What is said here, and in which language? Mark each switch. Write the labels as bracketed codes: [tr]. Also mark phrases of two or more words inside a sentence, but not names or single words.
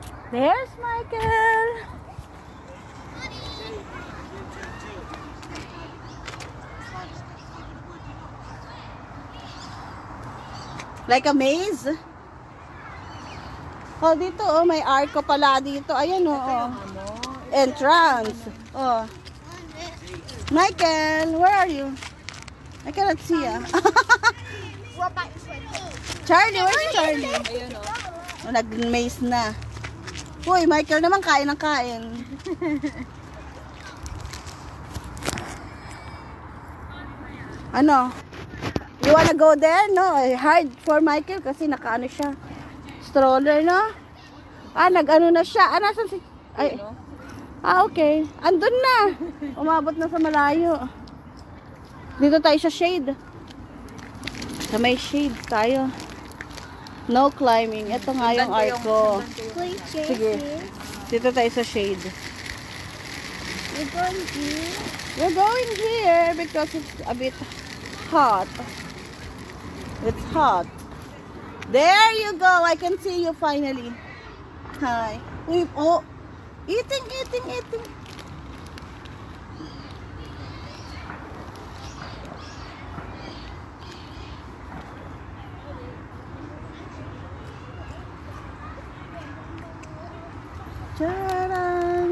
[tl] There's Michael. [en] Like a maze. [tl] Oh, dito oh, may arco pala dito. Ayan oh. Entrance. Oh. [en] Michael, where are you? I cannot see ya. Charlie, where's Charlie? [tl] Ayun o. Oh, nag-maze na. Uy, Michael naman kain ng kain. Ano? [en] You wanna go there? No, hard for Michael [tl] kasi nakaano siya. Stroller, no? Ah, nag-ano na siya. Ah, nasan si... Ay. Ah, okay. Andun na. Umabot na sa malayo. Dito tayo sa shade. Sa may shade tayo. [en] No climbing. [tl] Ito nga yung arco. Sige. Dito tayo sa shade. [en] We're going here. We're going here because it's a bit hot. It's hot. There you go. I can see you finally. Hi. Uy, oh. Eating. Charan.